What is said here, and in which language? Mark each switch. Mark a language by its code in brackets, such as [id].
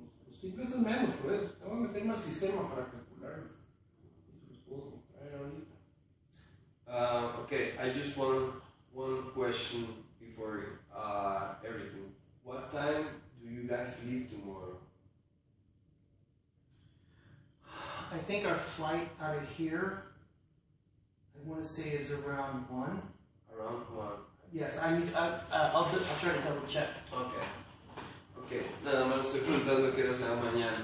[es] Los simples es menos, pues. Tengo que meterme al sistema para calcularlo. Y se los puedo traer ahorita. [en] Okay, I just want one question before everything. What time do you guys leave tomorrow? I think our flight out of here, I want to say, is around 1. Around 1. Yes, I'll try to double check. Okay. [es] Okay, nada más estoy preguntando qué hora será mañana.